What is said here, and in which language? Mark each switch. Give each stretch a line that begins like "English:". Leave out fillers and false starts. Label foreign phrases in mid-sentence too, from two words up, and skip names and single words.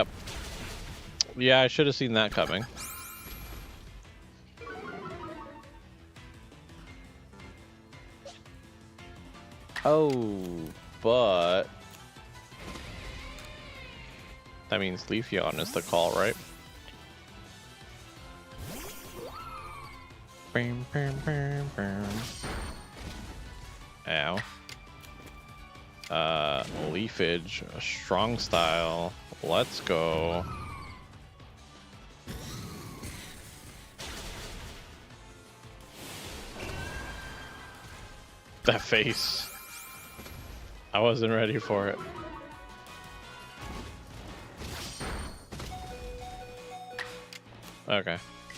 English: Yeah, I should have seen that coming. Oh, but that means Leafeon is the call, right? Bam, bam, bam, bam. Ow. Leafage, a strong style. Let's go. That face. I wasn't ready for it. Okay.